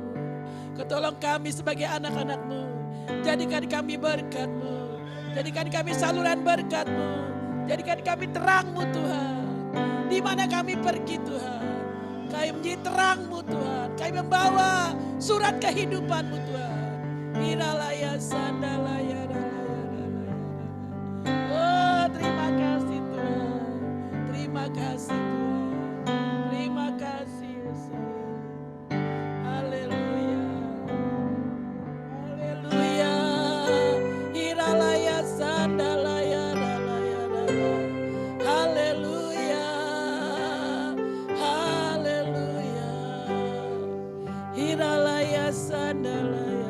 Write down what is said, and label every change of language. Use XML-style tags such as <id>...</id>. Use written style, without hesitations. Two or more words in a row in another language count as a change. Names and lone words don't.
<id>Engkau tolong kami sebagai anak-anak-Mu. Jadikan kami berkat-Mu. Jadikan kami saluran berkat-Mu. Jadikan kami terang-Mu Tuhan. Di mana kami pergi Tuhan, kami menjadi terang-Mu Tuhan. Kami membawa surat kehidupan-Mu Tuhan. Hiralaya sandalaya dalaya. Oh terima kasih Tuhan. Terima kasih Tuhan. Terima kasih Yesus. Haleluya. Haleluya. Hiralaya sandalaya dalaya dalaya. Haleluya. Haleluya. Hiralaya sandalaya.</id>